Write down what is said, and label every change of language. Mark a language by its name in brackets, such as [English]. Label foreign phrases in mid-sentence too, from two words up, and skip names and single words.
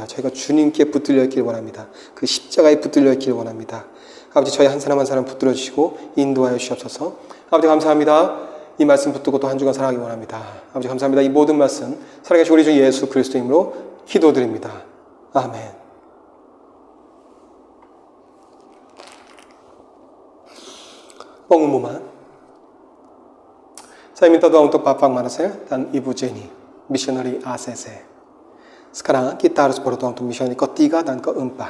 [Korean] 저희가 주님께 붙들려 있기를 원합니다. 그 십자가에 붙들려 있기를 원합니다. 아버지 저희 한 사람 한 사람 붙들어 주시고 인도하여 주시옵소서. 아버지 감사합니다. 이 말씀 붙들고 또 한 주간 살아가기 원합니다. 아버지 감사합니다. 이 모든 말씀 살아계신 우리 주 예수 그리스도 이름으로 기도드립니다. 아멘. [Indonesian] pengumuman. Saya minta doa untuk Bapak Marcel dan Ibu Jenny, misioneri ACC. Sekarang kita harus berdoa untuk misioneri ketiga dan keempat.